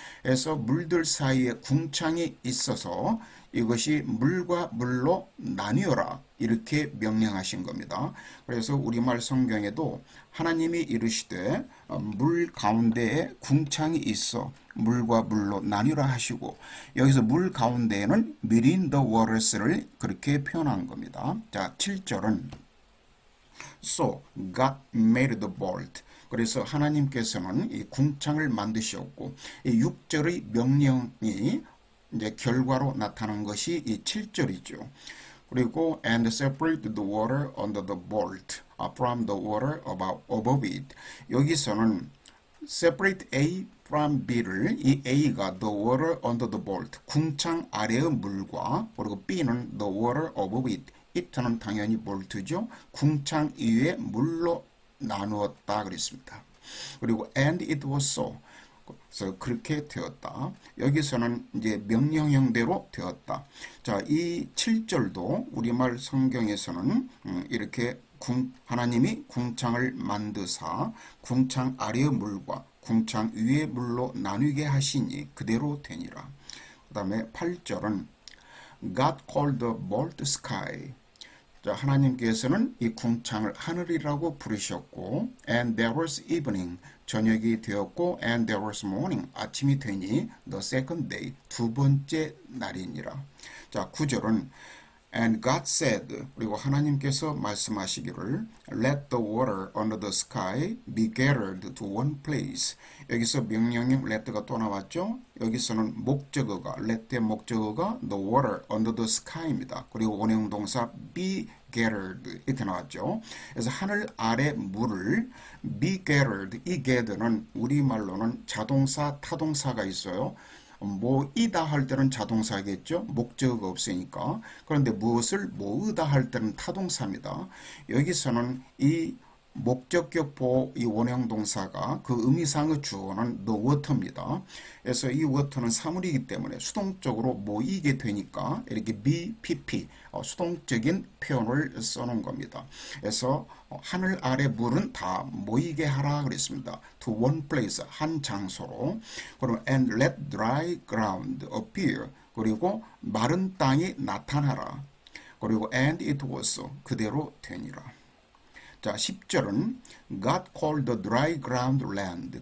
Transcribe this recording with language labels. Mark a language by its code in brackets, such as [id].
[ko] 그래서 물들 사이에 궁창이 있어서 이것이 물과 물로 나뉘어라 이렇게 명령하신 겁니다. 그래서 우리말 성경에도 하나님이 이르시되 물 가운데에 궁창이 있어 물과 물로 나뉘라 하시고, 여기서 물 가운데에는 [en] between the waters [ko] 를 그렇게 표현한 겁니다. 자, 7절은 [en] So God made the vault. [ko] 그래서 하나님께서는 이 궁창을 만드셨고, 이 6절의 명령이 이제 결과로 나타난 것이 이 7절이죠. 그리고 [en] and separate the water under the vault from the water above it. [ko] 여기서는 [en] separate A from B를 이 A가 the water under the vault, [ko] 궁창 아래의 물과, 그리고 [en] B는 the water above it. [ko] it는 당연히 볼트죠. 궁창 위에 물로 나누었다 그랬습니다. 그리고 [en] and it was so. [ko] 그래서 그렇게 되었다. 여기서는 이제 명령형대로 되었다. 자, 이 7절도 우리말 성경에서는 이렇게 하나님이 궁창을 만드사 궁창 아래의 물과 궁창 위의 물로 나누게 하시니 그대로 되니라. 그 다음에 8절은 [en] God called the vault sky. [ko] 자, 하나님께서는 이 궁창을 하늘이라고 부르셨고, [en] and there was evening, [ko] 저녁이 되었고, [en] and there was morning, [ko] 아침이 되니 [en] the second day, [ko] 두 번째 날이니라. 자, 9절은 [en] And God said, [ko] 그리고 하나님께서 말씀하시기를 [en] Let the water under the sky be gathered to one place. [ko] 여기서 명령형 let가 또 나왔죠. 여기서는 목적어가 let의 목적어가 [en] the water under the sky [ko] 입니다. 그리고 원형동사 be gathered 이렇게 나왔죠. 그래서 하늘 아래 물을 [en] be gathered, [ko] 이 gathered는 우리말로는 자동사, 타동사가 있어요. 뭐이다 할 때는 자동사겠죠. 목적어가 없으니까. 그런데 무엇을 뭐으다 할 때는 타동사입니다. 여기서는 이 목적격 보호 이 원형 동사가 그 의미상의 주어는 the water입니다. 그래서 이 water는 사물이기 때문에 수동적으로 모이게 되니까 이렇게 BPP 수동적인 표현을 써놓은 겁니다. 그래서 하늘 아래 물은 다 모이게 하라 그랬습니다. [en] To one place, [ko] 한 장소로. 그럼 [en] and let dry ground appear. [ko] 그리고 마른 땅이 나타나라. 그리고 [en] and it was so. [ko] 그대로 되니라. 자, 10절은 [en] God called the dry ground land.